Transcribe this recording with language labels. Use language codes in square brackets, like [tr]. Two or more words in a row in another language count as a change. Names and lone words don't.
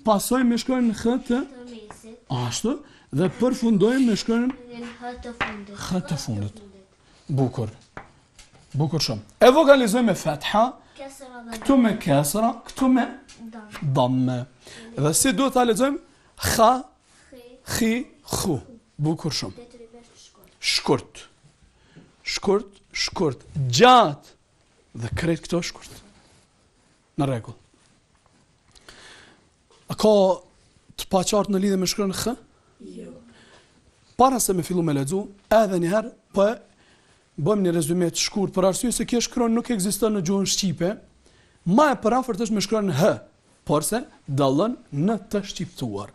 [sq] Pasojmë me shkronjën h të ashtu dhe përfundojmë me shkronjën h të fundit. Bukur. Bukur shumë. E vokalizojmë me fetha, këtu me kesra, këtu me damme. Dhe si duhet ta lexojmë? Kha, khi, khu. Bukur shumë. Shkurt. Shkurt, shkurt. Gjatë. Dhe krejt këto shkurt. Në rregull. A ka të paqartë në lidhje me shkronjën h? Jo. Para se me fillu me lexu, edhe një herë bëjmë një rezume të shkurt për arsye se kjo shkronjë nuk ekziston në gjuhën shqipe, Ma e përafërt është me shkruan h, por se dallon në të shqiptuar.